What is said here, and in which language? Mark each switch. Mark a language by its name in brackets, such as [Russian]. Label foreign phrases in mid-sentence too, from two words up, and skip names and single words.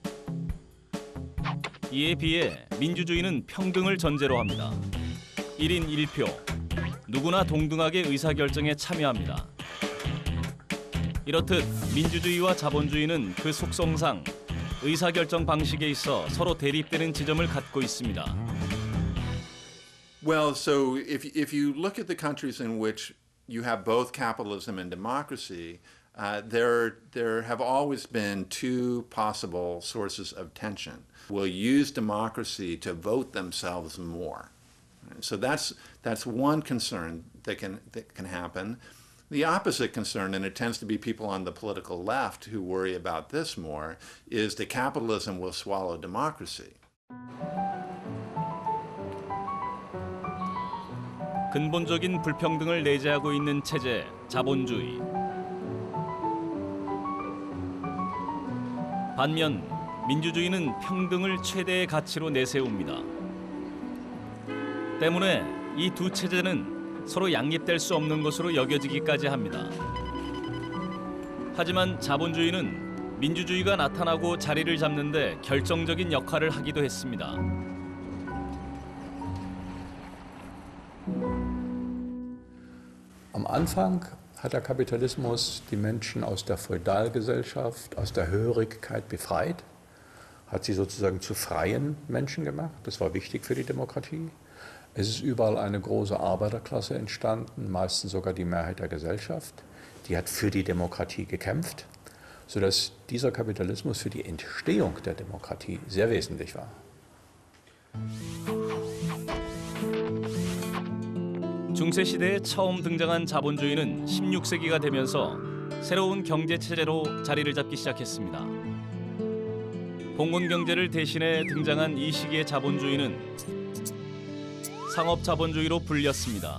[Korean] 이에 비해 민주주의는 평등을 전제로 합니다. 1인 1표. 누구나 동등하게 의사결정에 참여합니다. 이렇듯 민주주의와 자본주의는 그 속성상 의사결정 방식에 있어 서로 대립되는 지점을 갖고 있습니다. [English] Well, so if you look at the countries in which you have both capitalism and democracy, there have always been two possible sources of tension. Will use democracy to vote themselves more. So that's one concern that can happen. The opposite concern, and it tends to be people on the political left who worry about this more, is that capitalism will swallow democracy. [Korean] 근본적인 불평등을 내재하고 있는 체제, 자본주의. 반면 민주주의는 평등을 최대의 가치로 내세웁니다. 때문에 이 두 체제는 서로 양립될 수 없는 것으로 여겨지기까지 합니다. 하지만 자본주의는 민주주의가 나타나고 자리를 잡는 데 결정적인 역할을 하기도 했습니다. [German] Am Anfang hat der Kapitalismus die Menschen aus der Feudalgesellschaft, aus der Hörigkeit befreit, hat sie sozusagen zu freien Menschen gemacht. Das war wichtig für die Demokratie. Es ist überall eine große Arbeiterklasse entstanden, meistens sogar die Mehrheit der Gesellschaft. Die hat für die Demokratie gekämpft, sodass dieser Kapitalismus für die Entstehung der Demokratie sehr wesentlich war. [Korean] 중세 시대에 처음 등장한 자본주의는 16세기가 되면서 새로운 경제 체제로 자리를 잡기 시작했습니다. 봉건 경제를 대신해 등장한 이 시기의 자본주의는 상업 자본주의로 불렸습니다.